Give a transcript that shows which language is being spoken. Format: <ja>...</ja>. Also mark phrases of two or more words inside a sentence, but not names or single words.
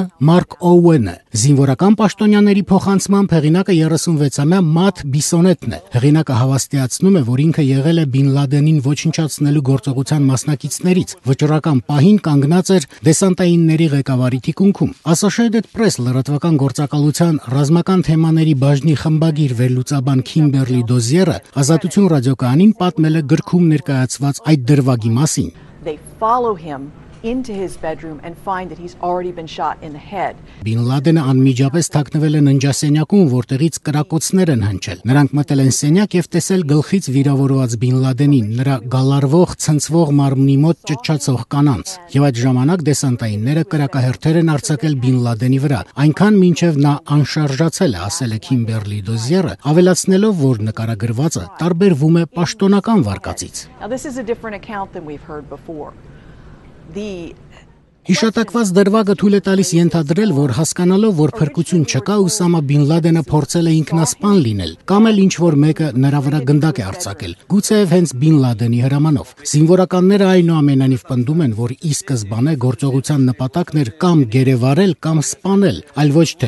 <hy>Մարկ Օուենն է։ Զինվորական պաշտոնյաների փոխանցմամբ հեղինակը 36-ամյա Մաթ Բիսոնետն է։ Հեղինակը հավաստիացնում է, որ ինքը եղել է Բին Լադենին ոչնչացնելու գործողության մասնակիցներից։ Վճռական պահին կանգնած էր դեսանտայինների ղեկավարի թիկունքում։ Associated Press լրատվական գործակալության ռազմական թեմաների բաժնի խմբագիր վերլուծաբան Քիմբերլի Դոզիերը Ազատություն ռադիոկայանին պատմել է գրքում ներկայացված այդ դրվագի մասին։</hy> <en>They follow him into his bedroom and find that he's already been shot in the head.</en> <hy>Բին Լադենը անմիջապես թաքնվել է ննջասենյակում, որտեղից կրակոցներ են հնչել։ Նրանք մտել են սենյակ եւ տեսել գլխից վիրավորված Բին Լադենին, նրա գալարվող, ցնցվող մարմնի մոտ ճչացող կանանց։ Եվ այդ ժամանակ դեսանտայինները կրակահերթեր են արձակել Բին Լադենի վրա, այնքան մինչև նա անշարժացել է, ասել է Քիմբերլի Դոզիերը, ավելացնելով, որ նկարագրվածը տարբերվում է պաշտոնական վարկածից։</hy> <en>Now this is a different account than we've heard before.</en> <hy>Հիշատակված դրվագը թույլ է տալիս ենթադրել, որ հասկանալով, որ փրկություն չկա, Ուսամա բին Լադենը փորձել է ինքնասպան լինել, կամ էլ ինչ-որ մեկը նրա վրա գնդակ է արձակել, գուցեև հենց բին Լադենի հրամանով։ Զինվորականները այնուամենայնիվ պնդում են, որ ի սկզբանե գործողության նպատակն էր կամ գերեվարել, կամ սպանել, այլ ոչ թե</hy>